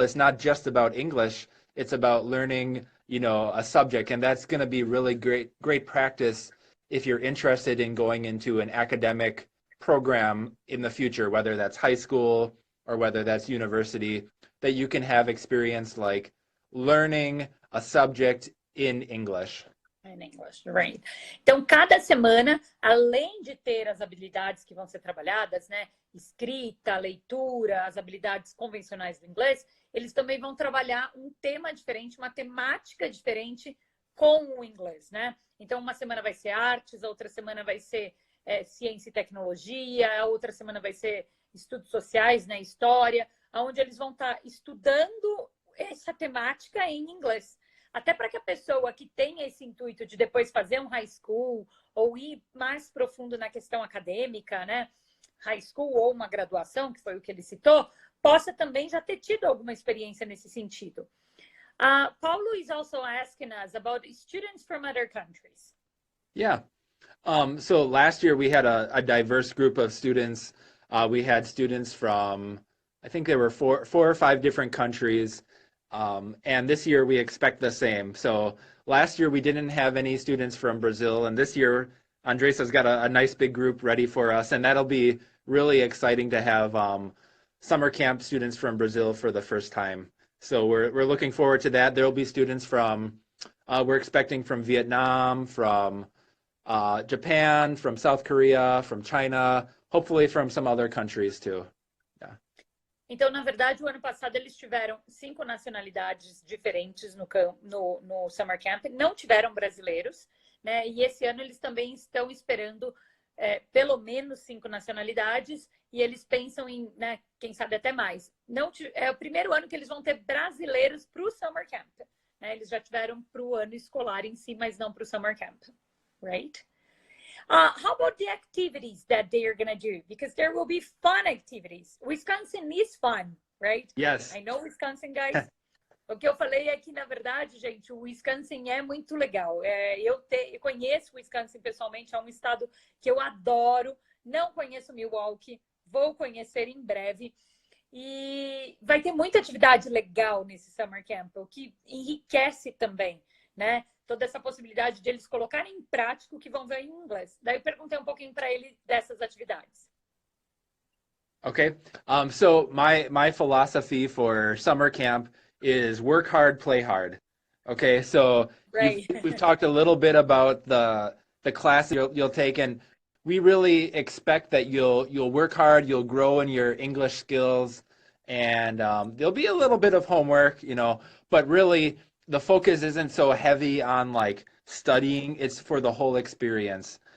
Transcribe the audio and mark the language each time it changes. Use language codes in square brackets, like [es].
[en] It's not just about English. It's about learning, a subject, and that's going to be really great practice if you're interested in going into an academic program in the future, whether that's high school or whether that's university, that you can have experience like learning a subject in English. In English, right. [pt] Então, cada semana, além de ter as habilidades que vão ser trabalhadas, né? Escrita, leitura, as habilidades convencionais do inglês, eles também vão trabalhar um tema diferente, uma temática diferente com o inglês, né? Então, uma semana vai ser artes, a outra semana vai ser ciência e tecnologia, a outra semana vai ser estudos sociais, né? História, onde eles vão estar estudando essa temática em inglês. Até para que a pessoa que tenha esse intuito de depois fazer um high school ou ir mais profundo na questão acadêmica, né? High school ou uma graduação, que foi o que ele citou, possa também já ter tido alguma experiência nesse sentido. [en] Paulo is also asking us about students from other countries. Yeah. So last year we had a diverse group of students. We had students from, I think there were four or five different countries. And this year we expect the same. So last year we didn't have any students from Brazil, and this year Andresa's got a nice big group ready for us, and that'll be really exciting to have summer camp students from Brazil for the first time. So we're looking forward to that. There'll be students from, we're expecting from Vietnam, from Japan, from South Korea, from China, hopefully from some other countries too. [pt] Então, na verdade, o ano passado eles tiveram 5 nacionalidades diferentes no Summer Camp, não tiveram brasileiros, né? E esse ano eles também estão esperando pelo menos 5 nacionalidades e eles pensam em, né, quem sabe até mais. É o primeiro ano que eles vão ter brasileiros para o Summer Camp, né? Eles já tiveram para o ano escolar em si, mas não para o Summer Camp, [en] right? How about the activities that they are going to do? Because there will be fun activites. Wisconsin is fun, right? Yes. I know Wisconsin, guys. [pt] O que eu falei é que, na verdade, gente, o Wisconsin é muito legal. Eu conheço o Wisconsin pessoalmente, é um estado que eu adoro. Não conheço Milwaukee, vou conhecer em breve. E vai ter muita atividade legal nesse Summer Camp, o que enriquece também, né? Toda essa possibilidade de eles colocarem em prática o que vão ver em inglês. Daí eu perguntei um pouquinho para ele dessas atividades. [en] Okay. So my philosophy for summer camp is work hard, play hard. Okay. So right. we've talked a little bit about the class you'll take, and we really expect that you'll work hard, you'll grow in your English skills, and there'll be a little bit of homework, but really the focus isn't so heavy on like studying, it's for the whole experience.